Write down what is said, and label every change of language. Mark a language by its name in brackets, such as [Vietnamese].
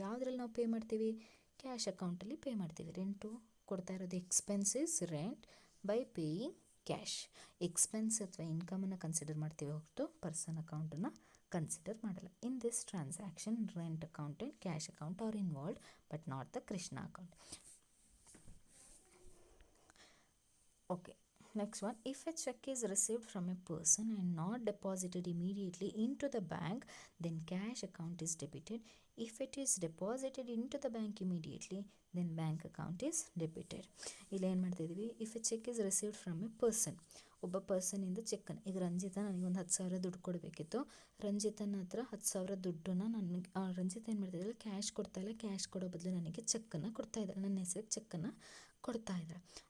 [Kannada] ಯಾವುದ್ರಲ್ಲಿ ನಾವು ಪೇ ಮಾಡ್ತೀವಿ, ಕ್ಯಾಶ್ ಅಕೌಂಟಲ್ಲಿ ಪೇ ಮಾಡ್ತೀವಿ. ರೆಂಟು ಕೊಡ್ತಾ ಇರೋದು [English] Expenses rent by paying cash. [Kannada] Expense ಅಥವಾ ಇನ್ಕಮನ್ನು ಕನ್ಸಿಡರ್ ಮಾಡ್ತೀವಿ ಹೊರತು ಪರ್ಸನ್ ಅಕೌಂಟನ್ನು ಕನ್ಸಿಡರ್ ಮಾಡಲ್ಲ. [English] In this transaction rent account and cash account are involved but not the Krishna account. Okay, next one, if a check is received from a person and not deposited immediately into the bank, then cash account is debited. If it is deposited into the bank immediately, then bank account is debited. [Kannada] ಇಲ್ಲಿ ಏನು ಮಾಡ್ತಾ ಇದ್ದೀವಿ, [English] if a check is received from a person, [Kannada] ಒಬ್ಬ ಪರ್ಸನಿಂದ ಚೆಕ್ಕನ್ನು, ಈಗ ರಂಜಿತಾ ನನಗೆ ಒಂದು 10,000 ದುಡ್ಡು ಕೊಡಬೇಕಿತ್ತು. ರಂಜಿತನ ಹತ್ರ 10,000 ದುಡ್ಡನ್ನು ನನಗೆ ರಂಜಿತಾ ಏನು ಮಾಡ್ತಾ ಇದ್ದಾಳೆ, ಕ್ಯಾಶ್ ಕೊಡ್ತಾ ಇಲ್ಲ, ಕ್ಯಾಶ್ ಕೊಡೋ ಬದಲು ನನಗೆ ಚೆಕ್ಕನ್ನು ಕೊಡ್ತಾ ಇದ್ದಾಳೆ, ನನ್ನ ಹೆಸರಿಗೆ ಚೆಕ್ಕನ್ನು ಕೊಡ್ತಾ ಇದ್ದಾಳೆ.